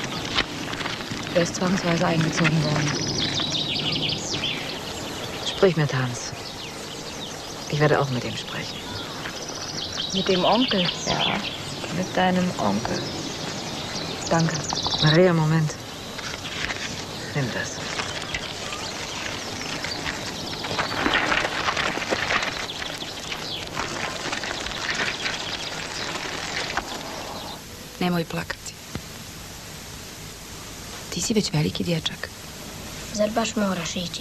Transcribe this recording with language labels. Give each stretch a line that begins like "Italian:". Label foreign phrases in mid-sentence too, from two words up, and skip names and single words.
German: Er ist zwangsweise eingezogen worden. Sprich mit Hans. Ich werde auch mit ihm sprechen. Mit dem Onkel? Ja, mit deinem Onkel. Danke. Maria, Moment. Nimm das.
Croatian: Nemoj plakati. Ti si već veliki dječak. Zar baš moraš ići?